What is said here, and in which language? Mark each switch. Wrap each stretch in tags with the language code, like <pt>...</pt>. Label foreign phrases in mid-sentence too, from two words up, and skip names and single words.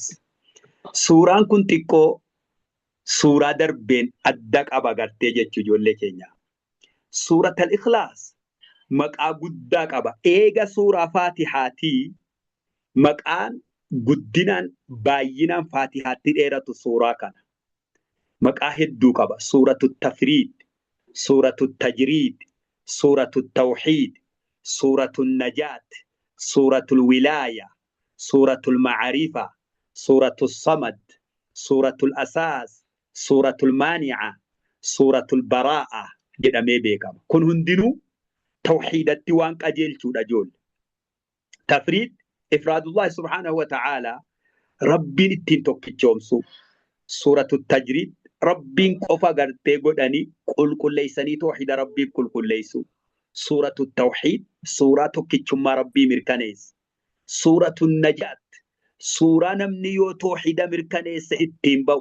<om>Suuraan kun xiqqoo suuraa darbeen adda qaba gartee jechuu ijoollee keenya. Suuratal Ikhlaas maqaa guddaa qaba. Eega suuraa Faatihaatii maqaan guddinaan baay'inaan Faatihaatti dheeratu suuraa kana. Maqaa hedduu qaba. Suuratu Tafriid, Suuratu Tajriid, Suuratu Tawxiid, Suuratu Najaat, Suuratu Wilaaya, Suuratu Ma'arifa, Suuratu Samad, Suuratu Asaas, Suuratu Maani'a, Suuratu Baraa'a jedhamee beekama. Kun hundinuu tawxiidatti waan qajeelchuudha ijoollee. Tafriid</om> <ar>إفراد الله سبحانه و تعالى</ar> <om>rabbiin ittiin tokkichoomsu. Suuratu Tajriid rabbiin qofa gartee godhanii qulqulleessanii tawxiida rabbiif qulqulleessu. Suuratu Tawxiid suuraa tokkichummaa rabbii mirkaneessa. Suuratu Najaat Suuraa namni yoo toohida mirkaneessa ittiin ba'u.</om>